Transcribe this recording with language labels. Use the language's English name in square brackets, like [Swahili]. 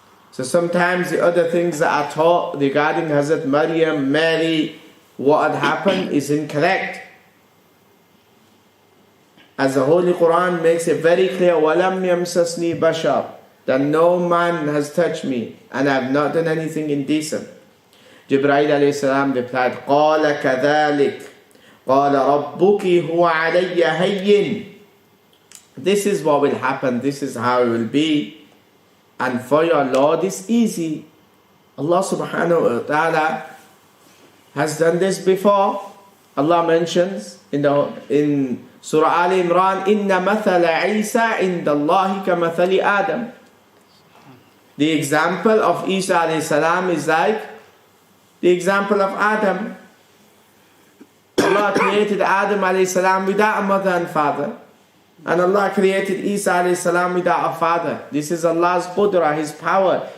[English] So sometimes the other things that are taught regarding Hazrat Maryam, Mary, what had happened is incorrect. As the Holy Quran makes it very clear, [Arabic] وَلَمْ يَمْسَسْنِي بَشَرٍ, [English] that no man has touched me and I have not done anything indecent. Jibreel alayhi salam replied, [Arabic] قَالَ كَذَلِكَ قَالَ رَبُّكِ هُوَ عَلَيَّ هَيِّنٍ. [English] This is what will happen, this is how it will be. And for your Lord it's easy. Allah subhanahu wa ta'ala has done this before. Allah mentions in Surah Al Imran, [Arabic] إِنَّ مَثَلَ عِيسَى عِنْدَ اللَّهِ كَمَثَلِ آدَمَ. [English] The example of Isa alayhi salam is like the example of Adam. Allah created Adam alayhi salam without a mother and father. And Allah created Isa alayhi salam without a father. This is Allah's qudra, His power.